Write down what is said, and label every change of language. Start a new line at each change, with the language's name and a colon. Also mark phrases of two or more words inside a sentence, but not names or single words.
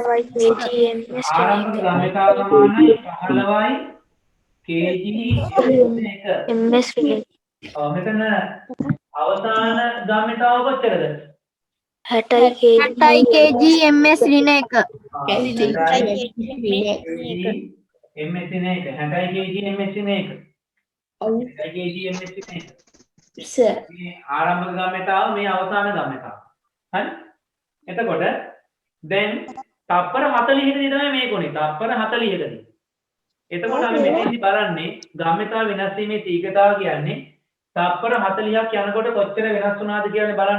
Sinhala: ආරම්භක ගම්‍යතාව සමානයි 15යි kg ms මෙතන අවසාන ගම්‍යතාව කොච්චරද? 60යි kg ms ඍණ 1 60 ms ඍණ 1 60 kg ms ඍණ 1 60 kg ms ඍණ 1 සර් මේ ආරම්භක ගාමිතාව මේ අවසාන ගාමිතාව හරි එතකොට දැන් තප්පර 40 කදී තමයි මේක උනේ තප්පර 40 කදී එතකොට අපි මෙතෙන්දි බලන්නේ ගාමිතාව වෙනස් වීමේ තීව්‍රතාව කියන්නේ තප්පර 40ක් යනකොට කොච්චර වෙනස් වුණාද කියලා බලන්න.